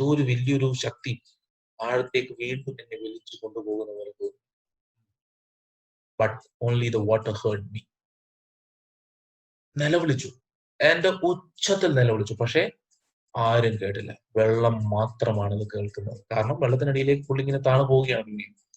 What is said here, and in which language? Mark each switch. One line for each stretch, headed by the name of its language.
Malayalam: വലിയൊരു ശക്തി ആഴത്തേക്ക് വീണ്ടും എന്നെ വലിച്ചു കൊണ്ടുപോകുന്ന പോലെ തോന്നി.
English: But only the water heard me.
Malayalam: നിലവിളിച്ചു, എന്റെ ഉച്ചത്തിൽ നിലവിളിച്ചു, പക്ഷെ ആരും കേട്ടില്ല. വെള്ളം മാത്രമാണ് ഇത് കേൾക്കുന്നത്. കാരണം വെള്ളത്തിനടിയിലേക്ക് പുള്ളി ഇങ്ങനെ താണു പോവുകയാണ്.